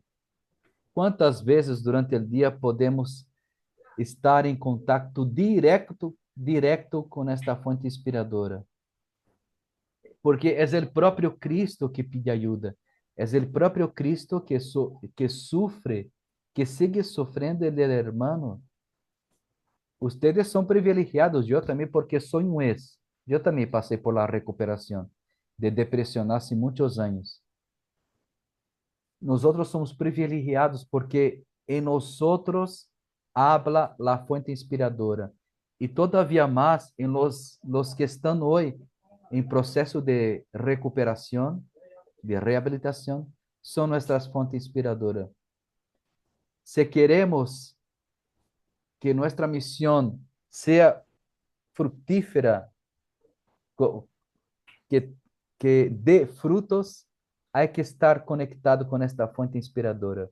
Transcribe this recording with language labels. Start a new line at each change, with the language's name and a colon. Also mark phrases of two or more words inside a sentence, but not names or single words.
Portuguese: Quantas vezes durante o dia podemos estar em contato direto com esta fonte inspiradora? Porque é o próprio Cristo que pede ajuda. É o próprio Cristo que sofre, que
Spanish: sigue sofrendo el hermano.
Portuguese: Ustedes são privilegiados, eu também, porque sou um ex. Eu também passei
Spanish: por la
Portuguese: recuperação de depressão há muitos anos. Nós somos privilegiados porque em nós
Spanish: habla la fuente inspiradora.
Portuguese: E todavia mais em los que estão hoje em processo de recuperação, de reabilitação, são nossas fontes inspiradoras. Se queremos que nossa missão seja fructífera, que, que dê frutos, há que estar conectado com esta fonte inspiradora.